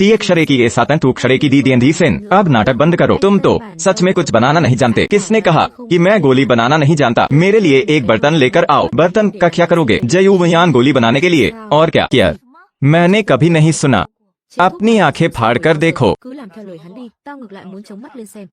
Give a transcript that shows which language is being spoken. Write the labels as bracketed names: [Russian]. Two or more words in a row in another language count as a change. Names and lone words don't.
[Hindi] टी अक्षरे की ए सातन तू अक्षरे की दी दियन। अब नाटक बंद करो। तुम तो सच में कुछ बनाना नहीं जानते। किसने कहा कि मैं गोली बनाना नहीं जानता? मेरे लिए एक बर्तन लेकर आओ। बर्तन का क्या करोगे? जयून्यांग गोली बनाने के लिए। और क्या किया? मैंने कभी नहीं सुना। अपनी आंखें फाड़ कर देखो। [Vietnamese] cứ làm theo lời hắn đi, tao ngược lại muốn chống mắt lên xem.